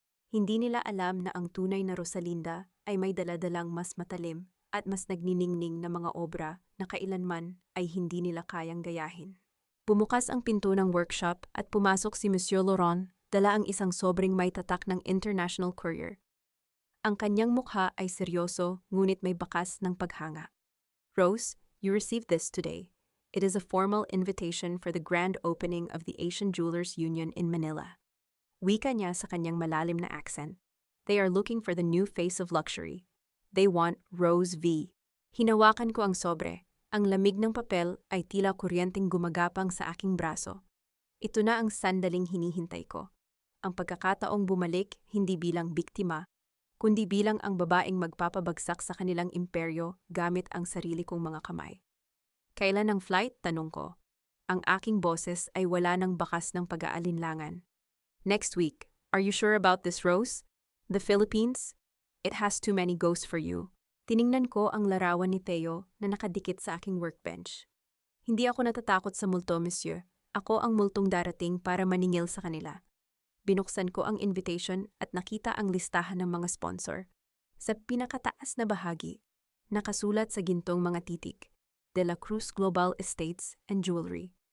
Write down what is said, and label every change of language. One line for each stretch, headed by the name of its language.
Filipino: Hindi nila alam na ang tunay na Rosalinda ay may daladalang mas matalim at mas nagniningning na mga obra na kailanman ay hindi nila kayang gayahin. Bumukas ang pinto ng workshop at pumasok si Monsieur Laurent, dala ang isang sobrang may tatak ng international courier. Ang kanyang mukha ay seryoso ngunit may bakas ng paghanga.
English: Rose, you received this today. It is a formal invitation for the grand opening of the Asian Jewelers Union in Manila.
Filipino: Wika niya sa kanyang malalim na accent.
English: They are looking for the new face of luxury. They want Rose V.
Filipino: Hinawakan ko ang sobre. Ang lamig ng papel ay tila kuryenteng gumagapang sa aking braso. Ito na ang sandaling hinihintay ko. Ang pagkakataong bumalik hindi bilang biktima, kundi bilang ang babaeng magpapabagsak sa kanilang imperyo gamit ang sarili kong mga kamay. Kailan ang flight? Tanong ko. Ang aking boses ay wala ng bakas ng pag-aalinlangan.
English: Next week. Are you sure about this, Rose? The Philippines? It has too many ghosts for you.
Filipino: Tiningnan ko ang larawan ni Theo na nakadikit sa aking workbench. Hindi ako natatakot sa multo, monsieur. Ako ang multong darating para maningil sa kanila. Binuksan ko ang invitation at nakita ang listahan ng mga sponsor. Sa pinakataas na bahagi, nakasulat sa gintong mga titik, De La Cruz Global Estates and Jewelry.